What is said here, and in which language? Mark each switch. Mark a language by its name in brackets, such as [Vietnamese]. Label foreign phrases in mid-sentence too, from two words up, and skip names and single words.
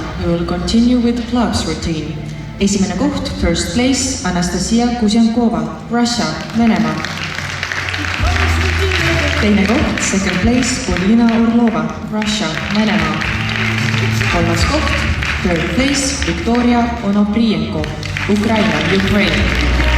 [English] We will continue with clubs routine. [Estonian] Esimene koht, [English] first place, Anastasia Kuzenkova, Russia, [Estonian] Venemaa. Teine koht, [English] second place, Polina Orlova, Russia, [Estonian] Venemaa. Kolmas koht, [English] third place, Victoria Onoprienko, Ukraina.